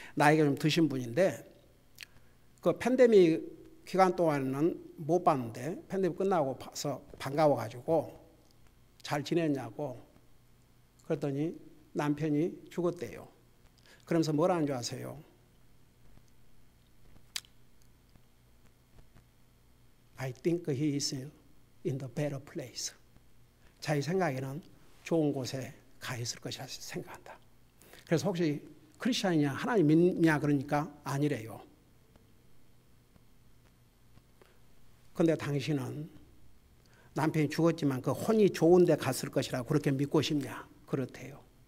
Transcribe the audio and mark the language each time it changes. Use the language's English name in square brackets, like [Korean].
[Korean] 나이가 좀 드신 분인데 그 팬데믹 기간 동안은 못 봤는데 팬데믹 끝나고 봐서 반가워가지고 잘 지냈냐고 그랬더니 남편이 죽었대요. 그러면서 뭐라는 줄 아세요? [English] I think he is in the better place. [Korean] 자기 생각에는 좋은 곳에 가 있을 것이라 생각한다. 그래서 혹시 크리스찬이냐 하나님 믿냐 그러니까 아니래요. 그런데 당신은 남편이 죽었지만 그 혼이 좋은 데 갔을 것이라 그렇게 믿고 싶냐? 그렇대요.